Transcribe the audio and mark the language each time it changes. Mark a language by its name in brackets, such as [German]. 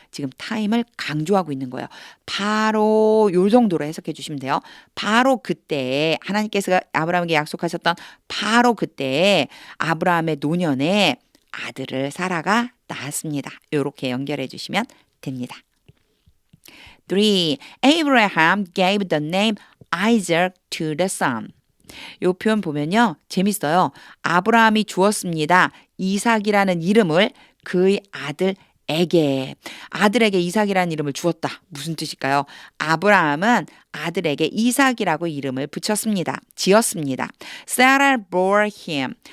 [Korean] 지금 타임을 강조하고 있는 거예요. 바로 요 정도로 해석해 주시면 돼요. 바로 그때 하나님께서 아브라함에게 약속하셨던 바로 그때 아브라함의 노년에 아들을 사라가 낳았습니다. 이렇게 연결해 주시면 됩니다. 3. [English] Abraham gave the name Isaac to the son. [Korean] 이 표현 보면요. 재밌어요. 아브라함이 주었습니다. 이삭이라는 이름을 그의 아들에게. 아들에게 이삭이라는 이름을 주었다. 무슨 뜻일까요? 아브라함은 아들에게 이삭이라고 이름을 붙였습니다. 지었습니다. [English] Sarah bore him.